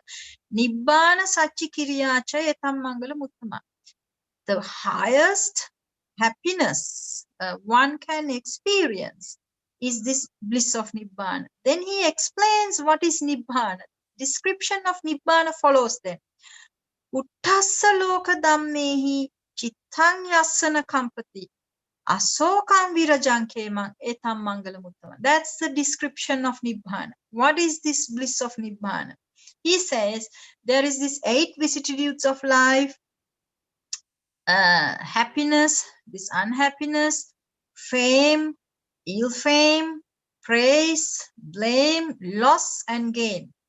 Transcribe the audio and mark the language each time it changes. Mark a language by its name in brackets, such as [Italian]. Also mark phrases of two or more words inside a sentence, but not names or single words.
[Pali] Nibbana Sachi Kiriyacha Etam Mangala Muttama. [English] The highest happiness one can experience is this bliss of Nibbana. Then he explains what is Nibbana. Description of Nibbana follows then. [Pali] Uttassa loka dhammehi chittang yassana kampati asokam virajankemang etam mangalamuttama. [English] That's the description of Nibbana. What is this bliss of Nibbana? He says there is this 8 vicissitudes of life, happiness, this unhappiness, fame, ill fame, praise, blame, loss, and gain.